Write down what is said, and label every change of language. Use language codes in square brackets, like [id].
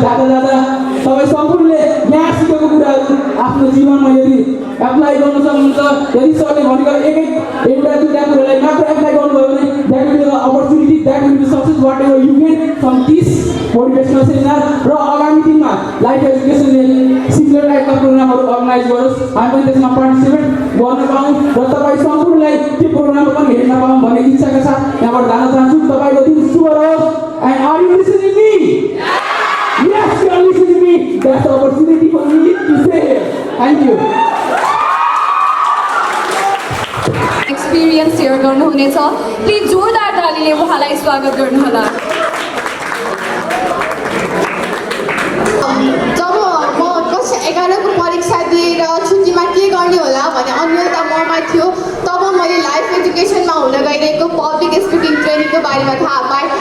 [ne] जाँदा तपाईँ सम्पूर्णले यहाँ सिकेको कुराहरू आफ्नो जीवनमा यदि एप्लाई गर्न सक्नुहुन्छ, यदि सरले भनेको एउटा दुईवटा कुरालाई मात्र एप्लाई गर्नुभयो भने [en] That will be the opportunity, that will be success whatever you get from this motivational seminar. [ne] र आगामी दिनमा लाइफ एजुकेसनले सिमिलर टाइपका प्रोग्रामहरू अर्गनाइज गरोस्, हामी पनि त्यसमा पार्टिसिपेट गर्न पाऊँ र तपाईँ सम्पूर्णलाई त्यो प्रोग्राम पनि हेर्न पाऊँ भन्ने इच्छाका साथ यहाँबाट जान चाहन्छु. तपाईँको दिन शुभ रहोस्. [en] And are you listening me? Yes, you are listening to me. That's the opportunity for me to say it. Thank you. [ne] Experience share गर्नुहुनेछ. प्लिज जोरदार तालीले उहाँलाई स्वागत गर्नुहोला. जब म कक्षा 11 को परीक्षा दिएर छुट्टीमा के गर्ने होला भन्ने अन्यलता ममा थियो, तब मैले लाइफ एजुकेसनमा हुन गइरहेको पब्लिक स्पिकिङ ट्रेनिङको बारेमा थाहा पाएँ.